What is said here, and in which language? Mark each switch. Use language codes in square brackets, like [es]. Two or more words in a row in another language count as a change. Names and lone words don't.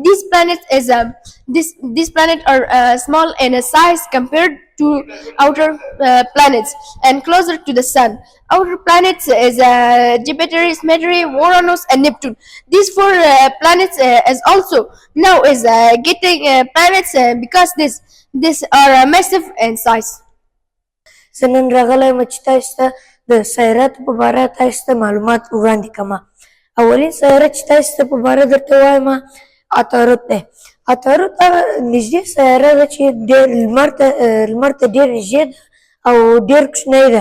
[en] These planets are small in size compared to outer planets and closer to the sun. Outer planets is Jupiter, Mercury, Uranus, and Neptune. These four planets is also now is getting planets because this are massive in size. [ps] زه نن راغلی یم چې تاسو ته د سیاراتو په باره تاسو ته معلومات وړاندې کړم. اولین سیاره چې تاسو ته په باره درته وایم عطارد دی. عطارد هغه نږدې سیاره ده چې ډېر لمر ته ډېر نږدې ده او ډېر کوچنۍ ده.